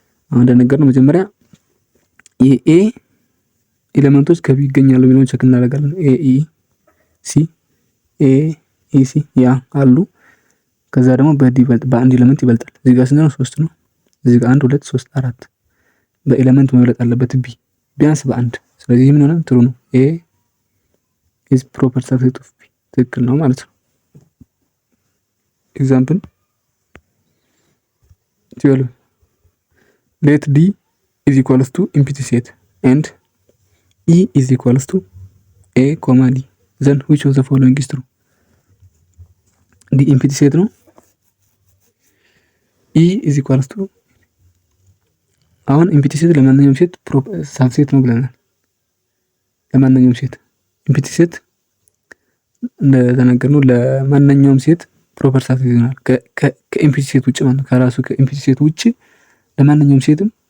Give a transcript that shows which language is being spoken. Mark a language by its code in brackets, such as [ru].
[am] አሁን እንደነገርነው መጀመሪያ የኤ ኤሌመንቶች ከቢ ይገኛሉ የሚለውን ቸክ እናደርጋለን። ኤ ኢ ሲ ኤ ኢ ሲ ያ አሉ። ከዛ ደግሞ በአንድ ኤሌመንት ይበልጣል። እዚህ ጋር ስንት ነው? 3 ነው። እዚህ ጋር 1 2 3 4 በኤሌመንት መብለጥ አለበት ቢ ቢያንስ በአንድ። ስለዚህ ምን ሆነ? ትሩ ነው። ኤ ኢዝ ፕሮፐር ሰብሴት ኦፍ ቢ ትክክል ነው ማለት ነው። ኤግዛምፕል 12 [en] let D is equals to empty set and E is equals to A, D. Then which of the following is true? [am] D empty set ነው። [en] E is equals to [am] አሁን ኤምፒቲ ሴት ለማንኛውም ሴት ሳብሴት ነው ብለናል። ለማንኛውም ሴት ኤምፒቲ ሴት እንደተናገርነው ለማንኛውም ሴት ፕሮፐር ሳብሴት ይሆናል። ከኤምፒቲ ሴት ውጭ ማለት ነው። ከራሱ ከኤምፒቲ ሴት ውጭ ለማንኛውም ሴትም